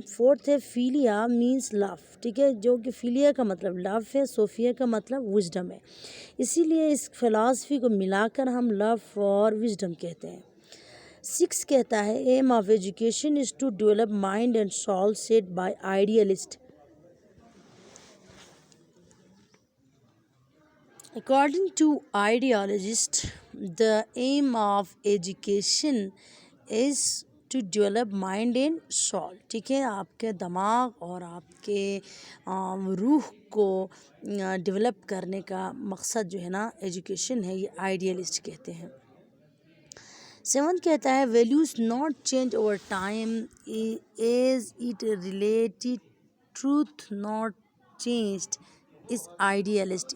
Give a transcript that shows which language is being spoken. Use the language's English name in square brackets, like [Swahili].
[Hindi] Fourth है फ़िलिया means love. ठीक है, जो कि फ़िलिया का मतलब लव है, सोफ़िया का मतलब विजडम है. इसीलिए इस फ़िलासफ़ी को मिलाकर हम लव फॉर विजडम कहते हैं. 6 कहता है [English] Aim of education is to develop mind and soul set by idealist. According to ideologists, the aim of education is to develop mind and soul. [Hindi] ठीक है, आपके दिमाग और आपके रूह को डेवलप करने का मकसद जो है ना एजुकेशन है, ये आइडियलिस्ट कहते हैं. 7 कहता है [English] Values not change over time as it related truth not changed is idealist.